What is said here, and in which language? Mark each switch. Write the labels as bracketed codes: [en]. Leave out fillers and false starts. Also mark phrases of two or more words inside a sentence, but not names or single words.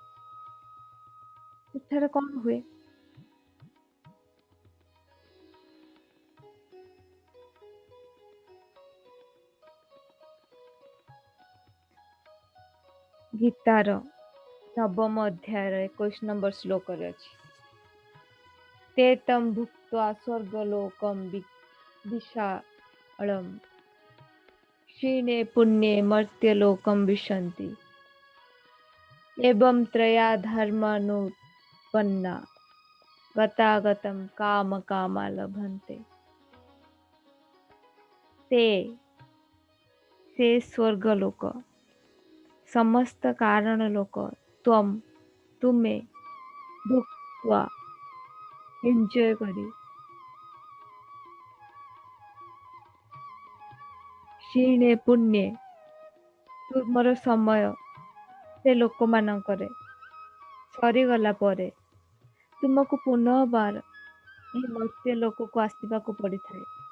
[or] ସେଠାରେ କଣ ହୁଏ? ଗୀତାର 9ମ ଅଧ୍ୟାୟର 21 ନମ୍ବର ଶ୍ଲୋକରେ ଅଛି, [sa] ते तं भुक्त्वा स्वर्गलोकं विशालम् क्षीणे पुण्ये मर्त्यलोकं विशन्ति एवं त्रया धर्मानुपन्ना गतागतं कामकामा लभन्ते। [or] ते ସେ ସ୍ୱର୍ଗଲୋକ, ସମସ୍ତ କାରଣ ଲୋକ, ତ୍ୱମ୍ ତୁମେ, ଭୁକ୍ତ୍ୱା ଏଞ୍ଜୟ କରି, କ୍ଷୀଣେ ପୁଣ୍ୟେ ତୁମର ସମୟ ସେ ଲୋକମାନଙ୍କରେ ସରିଗଲା ପରେ ତୁମକୁ ପୁନର୍ବାର ଏହି ମର୍ତ୍ତ୍ୟ ଲୋକକୁ ଆସିବାକୁ ପଡ଼ିଥାଏ।